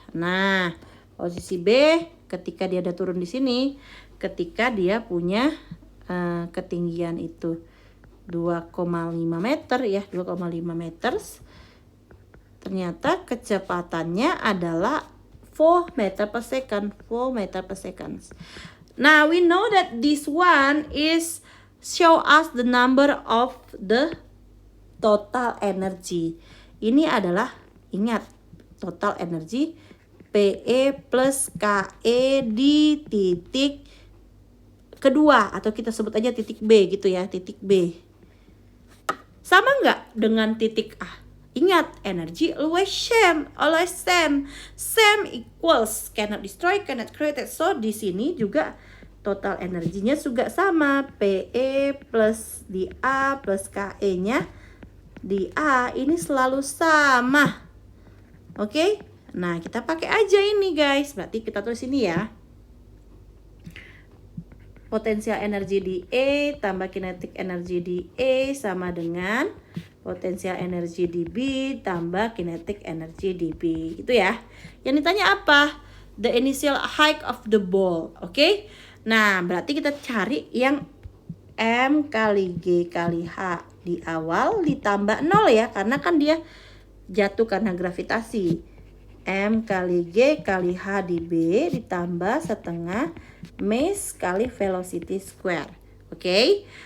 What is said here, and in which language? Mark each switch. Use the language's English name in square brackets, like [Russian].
[Indonesian] Nah, posisi B ketika dia ada turun di sini, ketika dia punya ketinggian itu 2,5 meter ya, 2,5 meter. Ternyata kecepatannya adalah 4 meter per second, 4 meter per second. [English] Now we know that this one is show us the number of the total energy. [Indonesian] Ini adalah, ingat, total energy PE plus KE di titik kedua, atau kita sebut aja titik B gitu ya, titik B. Sama nggak dengan titik A? Ingat, [English] energy always same, always same. Same equals cannot destroy, cannot create. [Indonesian] So di sini juga total energinya juga sama, PE plus di A plus KE-nya di A ini selalu sama. Oke? Nah, kita pakai aja ini guys. Berarti kita tulis ini ya. Potensial energi di E tambah kinetic energi di E sama dengan potensial energi di B tambah kinetic energi di B. Gitu ya. Yang ditanya apa? [English] The initial height of the ball. Oke? [Indonesian] Nah, berarti kita cari yang M kali G kali H di awal ditambah 0 ya. Karena kan dia jatuh karena gravitasi. M kali G kali H di B ditambah setengah mass kali [English] velocity square. [Indonesian] Oke?